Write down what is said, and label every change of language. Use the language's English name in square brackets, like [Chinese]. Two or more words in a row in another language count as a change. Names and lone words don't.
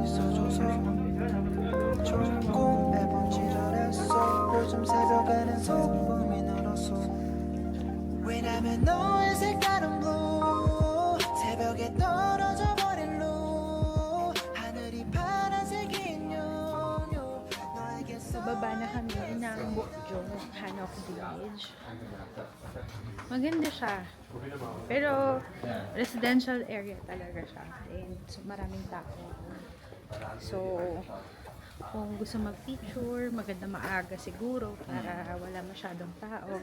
[Korean] 있어줘서 좋은 꿈 매번 지랄했어 요즘 새벽에는 소음이 늘었어 왜냐면 너의 색다른 blue 새벽에 떨어져 버린 blue 하늘이 파란색인 요요 너에게 [Filipino] So, baba na kami ng Bukjo, Hanok Village. Maganda siya. Pero, residential area talaga siya. And, so, maraming tao. So, kung gusto mag-picture, maganda maaga siguro para wala masyadong tao.